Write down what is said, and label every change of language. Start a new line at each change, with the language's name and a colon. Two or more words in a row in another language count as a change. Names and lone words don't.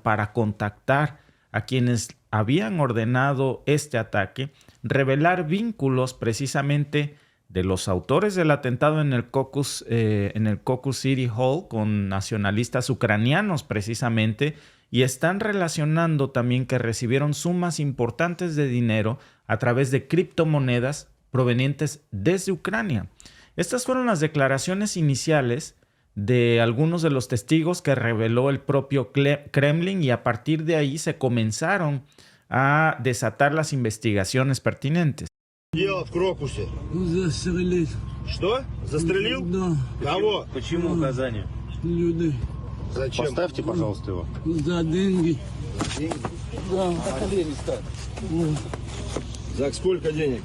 Spanish: para contactar a quienes habían ordenado este ataque, revelar vínculos precisamente de los autores del atentado en el Caucus City Hall con nacionalistas ucranianos precisamente, y están relacionando también que recibieron sumas importantes de dinero a través de criptomonedas provenientes desde Ucrania. Estas fueron las declaraciones iniciales de algunos de los testigos que reveló el propio Kremlin, y a partir de ahí se comenzaron a desatar las investigaciones pertinentes.
Russian: Делал в Крокусе? Застрелил. Что? Застрелил? Да. Кого? Почему указание? Людей. Зачем? Поставьте, пожалуйста, его. За деньги. Да. За сколько денег?